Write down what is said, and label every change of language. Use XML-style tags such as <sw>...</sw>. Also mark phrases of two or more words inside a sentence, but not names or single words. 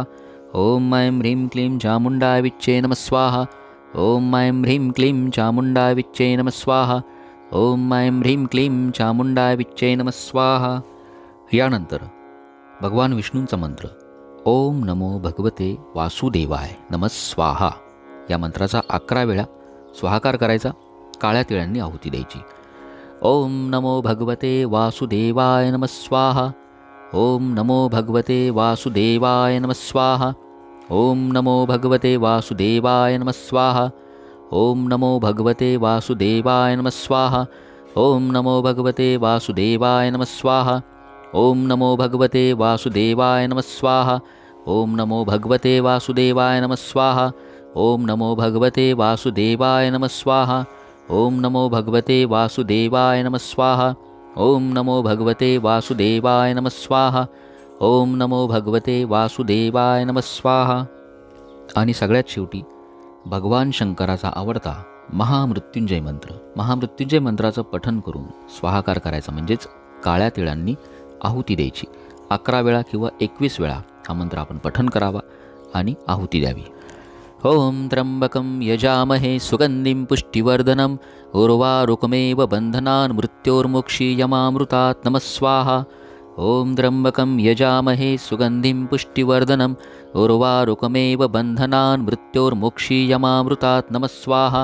<sa>ओम ऐं ह्रीं क्लीं चामुंडाय विच्चे नमः स्वाहा. ओम ऐं ह्रीं क्लीं चामुंडाय विच्चे नमः स्वाहा. ओम ऐं ह्रीं क्लीं चामुंडाय विच्चे नमः स्वाहा.</sa> <mr>यानंतर भगवान विष्णूंचा मंत्र</mr> <sa>ओम नमो भगवते वासुदेवाय नमः स्वाहा.</sa> <mr>या मंत्राचा 11 वेळा स्वाहाकार करायचा. काळ्या तिळांनी आहुती द्यायची.</mr> <sa>ओम नमो भगवते वासुदेवाय नमः स्वाहा. ओम नमो भगवते वासुदेवाय नमः स्वाहा. ओम नमो भगवते वासुदेवाय नमः स्वाहा. ओम नमो भगवते वासुदेवाय नमः स्वाहा. ओम नमो भगवते वासुदेवाय नमः स्वाहा. ओम नमो भगवते वासुदेवाय नमः स्वाहा. ओम नमो भगवते वासुदेवाय नमः स्वाहा. ओम नमो भगवते वासुदेवाय नमः स्वाहा. ओम नमो भगवते वासुदेवाय नमः स्वाहा. ओम नमो भगवते वासुदेवाय नमः स्वाहा. ओम नमो भगवते वासुदेवाय नमः स्वाहा.</sa> <mr>आणि सगळ्यात शेवटी भगवान शंकराचा आवडता महामृत्युंजय मंत्र. महामृत्युंजय मंत्राचं पठण करून स्वाहाकार करायचा, म्हणजेच काळ्या तिळांनी आहुती द्यायची. 11 वेळा किंवा 21 वेळा हा मंत्र आपण पठण करावा आणि आहुती द्यावी.</mr> <sa>ओम त्र्यंबकं यजामहे सुगंधिं पुष्टिवर्धनम् उर्वारुकमेव बन्धनान् मृत्योर्मुक्षीयमामृतात् नमः स्वाहा. ओम त्र्यंबकं यजामहे सुगंधिं पुष्टिवर्धनम् उर्वारुकमेव बन्धनान् मृत्योर्मुक्षीयमामृतात् नमः स्वाहा.</sa>